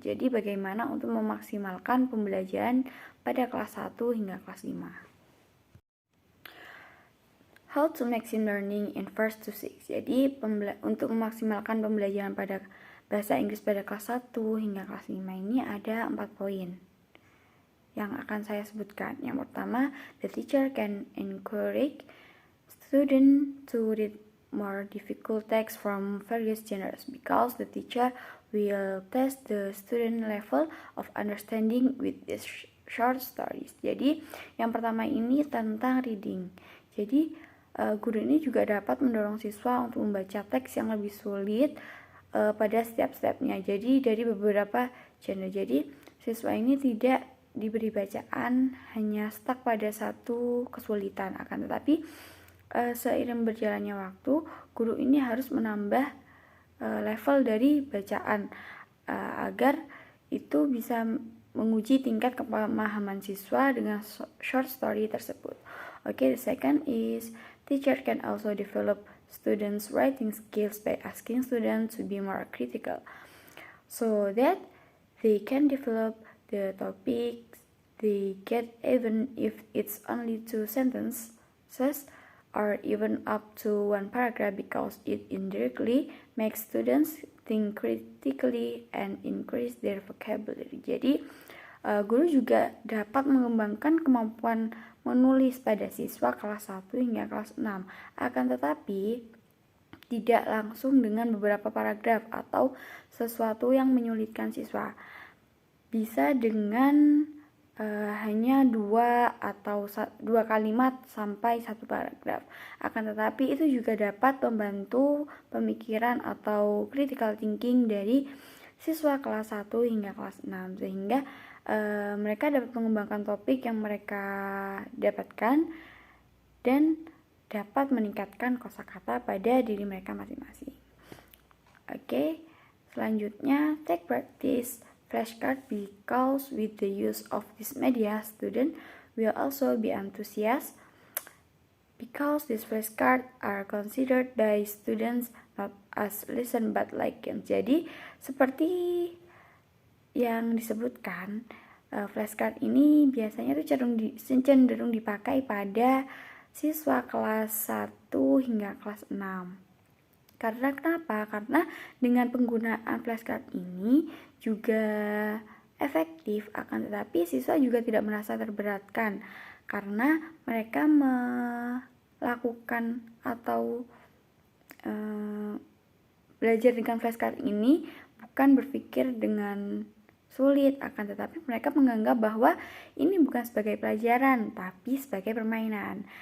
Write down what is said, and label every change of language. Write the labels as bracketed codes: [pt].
[id] Jadi bagaimana untuk memaksimalkan pembelajaran pada kelas 1 hingga kelas 5. [en] How to maximum learning in 1st to 6. [id] Jadi untuk memaksimalkan pembelajaran pada bahasa Inggris pada kelas 1 hingga kelas 5 ini ada 4 poin yang akan saya sebutkan. Yang pertama, [en] the teacher can encourage student to read more difficult text from various genres because the teacher will test the student level of understanding with these short stories. [id] Jadi yang pertama ini tentang reading. Jadi guru ini juga dapat mendorong siswa untuk membaca teks yang lebih sulit pada setiap stepnya. Jadi dari beberapa genre. Jadi siswa ini tidak diberi bacaan hanya stuck pada satu kesulitan, akan tetapi seiring berjalannya waktu guru ini harus menambah level dari bacaan agar itu bisa menguji tingkat kepemahaman siswa dengan short story tersebut. [en] Okay, the second is teacher can also develop students' writing skills by asking students to be more critical so that they can develop the topics they get even if it's only 2 sentences or even up to 1 paragraph because it indirectly makes students think critically and increase their vocabulary. [id] Jadi guru juga dapat mengembangkan kemampuan menulis pada siswa kelas 1 hingga kelas 6. Akan tetapi tidak langsung dengan beberapa paragraf atau sesuatu yang menyulitkan siswa. Bisa dengan hanya 2 kalimat sampai 1 paragraf. Akan tetapi itu juga dapat membantu pemikiran atau critical thinking dari siswa kelas 1 hingga kelas 6 sehingga mereka dapat mengembangkan topik yang mereka dapatkan dan dapat meningkatkan kosakata pada diri mereka masing-masing. Oke, selanjutnya [en] take practice flashcard because with the use of this media, student will also be enthusiastic because these flashcards are considered by students not as listen but like games. [id] Jadi seperti yang disebutkan, flashcard ini biasanya tuh cenderung dipakai pada siswa kelas 1 hingga kelas 6. Karena kenapa? Karena dengan penggunaan flashcard ini juga efektif, akan tetapi siswa juga tidak merasa terberatkan karena mereka melakukan atau belajar dengan flashcard ini bukan berpikir dengan sulit, akan tetapi mereka menganggap bahwa ini bukan sebagai pelajaran tapi sebagai permainan.